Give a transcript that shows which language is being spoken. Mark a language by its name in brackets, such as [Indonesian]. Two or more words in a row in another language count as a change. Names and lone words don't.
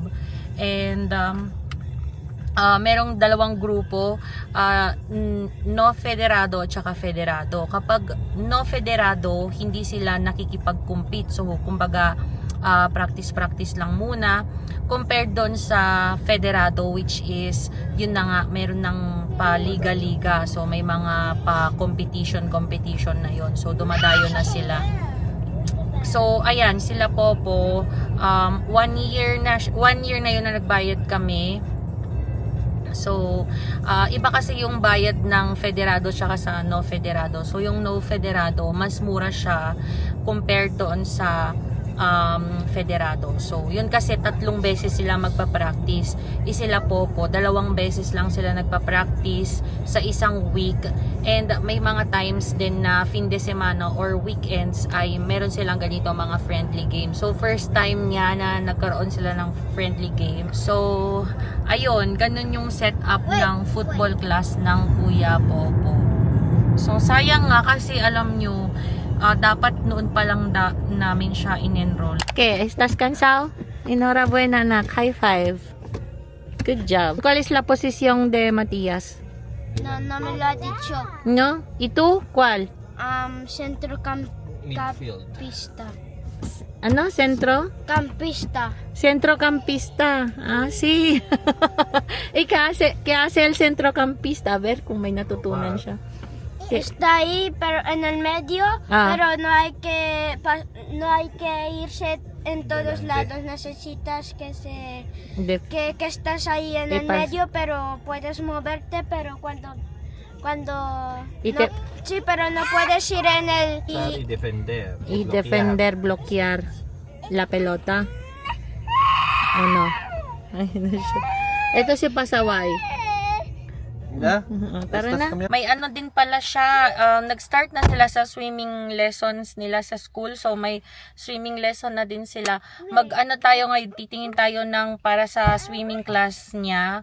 [Filipino] And, merong 2 grupo, no federado at saka federado. Kapag no federado, hindi sila nakikipag-compete. So, kumbaga, practice lang muna. Compared doon sa federado, [English] which is, [Filipino] yun na nga, meron ng pa-liga-liga. So, may mga pa-competition na yon. So, dumadayo na sila. So, ayan, sila Popo, 1 year na yun na nagbayad kami. So, iba kasi yung bayad ng federado tsaka sa no federado. So, yung no federado, mas mura siya compared doon sa federado. So, yun kasi 3 beses sila magpa-practice. Sila Popo, 2 beses lang sila nagpa-practice sa isang week. And may mga times din na [Spanish] fin de semana [Filipino] or weekends ay meron silang ganito mga [English] friendly game. [Filipino] So, [English] first time [Filipino] niya na nagkaroon sila ng [English] friendly game. [Filipino] So, ayun, ganun yung setup ng [English] football class [Filipino] ng Kuya Popo. So, sayang nga kasi alam nyo, dapat noon pa lang namin siya in-enroll. [Spanish] Okay, ¿estás cansado? Enhorabuena, [Filipino] anak. [English] High five. Good job. [Spanish] ¿Cuál es la posición de Matías? No me lo ha dicho. ¿No? ¿Y tú? ¿Cuál? Centrocampista. [Filipino] Ano? Centro? [Spanish] Campista. Centrocampista. Ah, sí. ¿Y qué hace el centrocampista? [Filipino] A ver kung may natutunan siya. [Spanish] Está ahí, pero en el medio, pero no hay que irse en todos lados. Necesitas que estés ahí en el medio, pero puedes moverte, pero cuando sí, pero no puedes ir en el Y defender. Y defender, bloquear la pelota. ¿O no? [Filipino] Ay, no siya. Ito si Pasaway. Tara na. May din pala siya. Nag-start na sila sa [English] swimming lessons [Filipino] nila sa school. So, may [English] swimming lesson [Filipino] na din sila. Tayo ngayon, titingin tayo ng para sa [English] swimming class [Filipino] niya.